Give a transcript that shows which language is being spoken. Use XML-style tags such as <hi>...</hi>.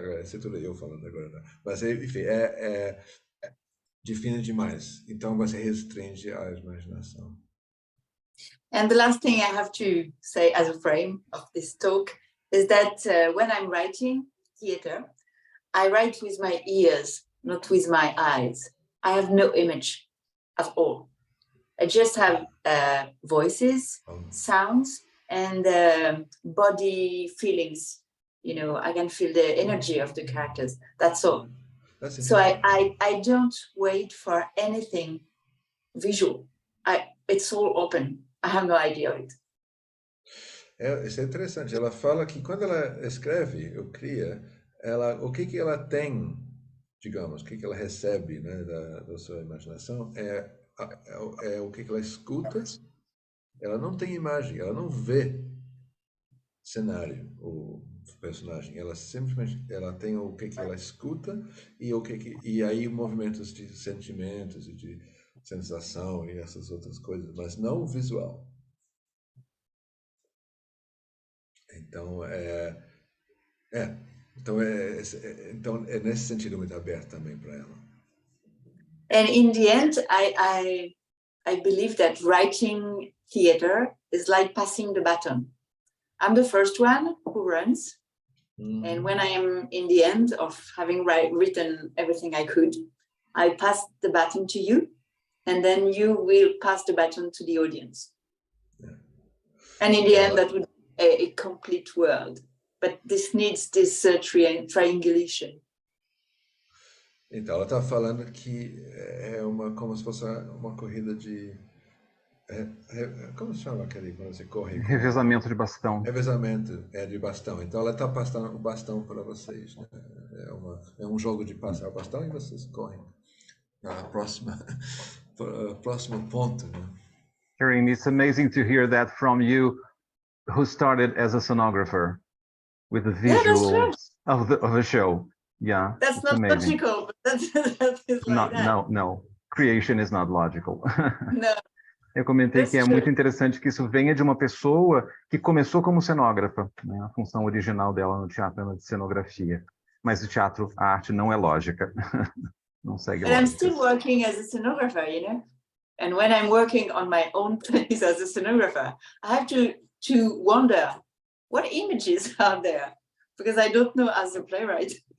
<pt>Esse é tudo eu falando agora, né? Mas enfim, define demais, então você restringe a imaginação.</pt> <en>And the last thing I have to say as a frame of this talk is that when I'm writing theater, I write with my ears, not with my eyes. I have no image at all. I just have voices, sounds, and body feelings. You know, I can feel the energy of the characters. That's all. So I don't wait for anything visual. It's all open. I have no idea of it.</en> <pt>Isso é interessante. Ela fala que quando ela escreve ou cria, o que ela tem, digamos, o que ela recebe, né, da sua imaginação é o que ela escuta. Ela não tem imagem, ela não vê cenário, o personagem. Ela simplesmente tem o que ela escuta e aí movimentos de sentimentos e de sensação e essas outras coisas, mas não visual. Então então é nesse sentido muito aberto também para ela.</pt> <en>And in the end, I believe that writing theater is like passing the baton. I'm the first one who runs, and when I am in the end of having written everything I could, I pass the baton to you, and then you will pass the baton to the audience. Yeah. And in the end, that would be a complete world. But this needs this triangulation.</en> <pt>Então, ela está falando que como se fosse uma corrida de... como se chama aquele quando você corre? Revezamento de bastão. Revezamento de bastão. Então, ela está passando o bastão para vocês. Né? É um jogo de passar o bastão e vocês correm para o próximo ponto. Né?</pt> <en>Karin, it's amazing to hear that from you, who started as a sonographer with the visuals of the show. Yeah, that's not amazing. Logical, but that is like that. No. Creation is not logical. No.</en> <pt>Eu comentei que é muito interessante que isso venha de uma pessoa que começou como cenógrafa, né? A função original dela no teatro é de cenografia. Mas o teatro, a arte não é lógica. Não segue lógica.</pt> <en>I'm still working as a cenographer, you know? And when I'm working on my own place as a cenographer, I have to wonder what images are there, because I don't know as a playwright.</en>